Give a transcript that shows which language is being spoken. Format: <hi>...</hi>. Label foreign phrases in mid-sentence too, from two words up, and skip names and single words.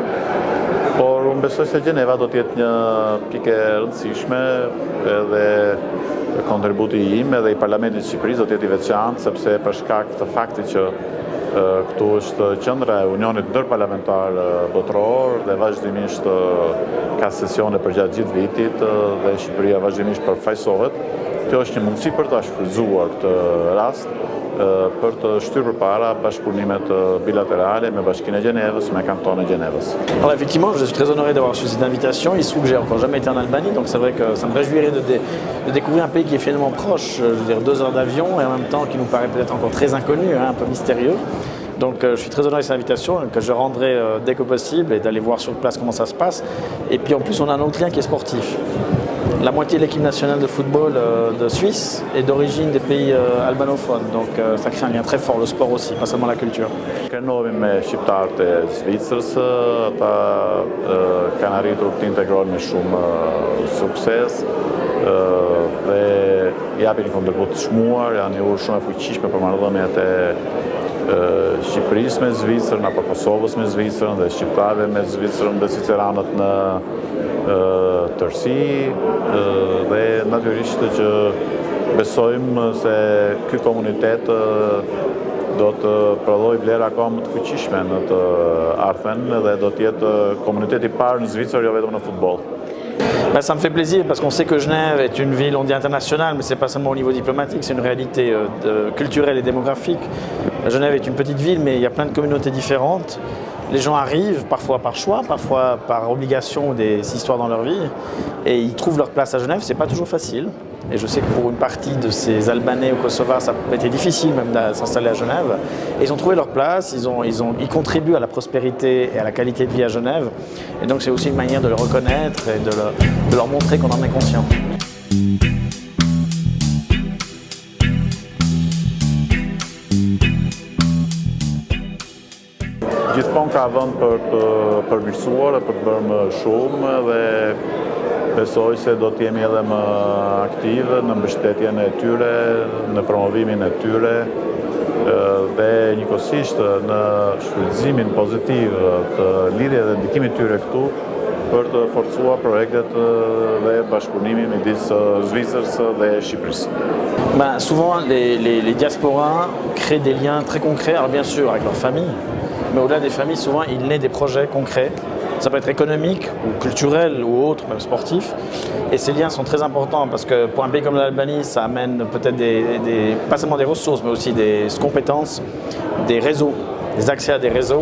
<sq>Por unë besoj se Gjeneva do të jetë një pikë e rëndësishme, edhe kontributi im edhe i Parlamentit të Shqipërisë do të jetë i veçantë, sepse për shkak të faktit që këtu është qendra e Unionit Ndërparlamentar Botëror dhe vazhdimisht ka sesione përgjatë gjithë vitit dhe Shqipëria vazhdimisht përfaqësohet. Kjo është një mundësi për ta shfrytzuar këtë rast për të shtyrë përpara bashkëpunimet bilatérales me Bashkinë e Gjenevës, me kantonin e Gjenevës.</sq> <fr>Alors effectivement, je suis très honoré d'avoir reçu cette invitation. Il se trouve que j'ai encore jamais été en Albanie, donc c'est vrai que ça me réjouirait de découvrir un pays qui est finalement proche, je veux dire 2 heures d'avion, et en même temps qui nous paraît peut-être encore très inconnu, un peu mystérieux. Donc je suis très honoré de cette invitation, que je rendrai dès que possible, et d'aller voir sur place comment ça se passe. Et puis en plus, on a un autre lien qui est sportif. La moitié de l'équipe nationale de football de Suisse est d'origine des pays albanophones, donc ça crée un lien très fort, le sport aussi, pas seulement la culture.</fr> <sq>Krenohemi me shqiptarët e Zvicrës, ata kanë arritur të integrohen me shumë sukses dhe japin një kontribut të çmuar, janë një urë shumë e fuqishme për marrëdhëniet e Shqipërisë me Zvicrën, apo Kosovës me Zvicrën, dhe shqiptarëve me Zvicrën dhe Zviceranët në tërësi, dhe natyrisht që besojmë se ky komunitet do të prodhojë vlera akoma më të fuqishme në të ardhmen dhe do të jetë komuniteti i parë në Zvicër, jo vetëm në futboll.</sq> <fr>Ben, ça me fait plaisir parce qu'on sait que Genève est une ville, on dit internationale, mais ce n'est pas seulement au niveau diplomatique, c'est une réalité culturelle et démographique. Genève est une petite ville, mais il y a plein de communautés différentes. Les gens arrivent, parfois par choix, parfois par obligation ou des histoires dans leur vie, et ils trouvent leur place à Genève. C'est pas toujours facile. Et je sais que pour une partie de ces Albanais ou Kosovars, ça a été difficile même de s'installer à Genève. Et ils ont trouvé leur place, ils contribuent à la prospérité et à la qualité de vie à Genève. Et donc c'est aussi une manière de le reconnaître et de leur montrer qu'on en est conscient.</fr> <sq>Gjithmonë ka vend për të përmirësuar, për të bërë më shumë, dhe besoj se do të jemi edhe më aktive në mbështetjen e tyre, në promovimin e tyre, dhe njëkohësisht në shfrytëzimin pozitiv të lidhjes dhe ndikimit tyre këtu për të forcuar projektet dhe bashkëpunimin midis Zvicrës dhe Shqipërisë.</sq> <fr>Ben, souvent les diasporas créent des liens très concrets, alors bien sûr avec leur famille, mais au-delà des familles, souvent il naît des projets concrets. Ça peut être économique ou culturel ou autre, même sportif. Et ces liens sont très importants parce que pour un pays comme l'Albanie, ça amène peut-être pas seulement des ressources, mais aussi des compétences, des réseaux, des accès à des réseaux.</fr>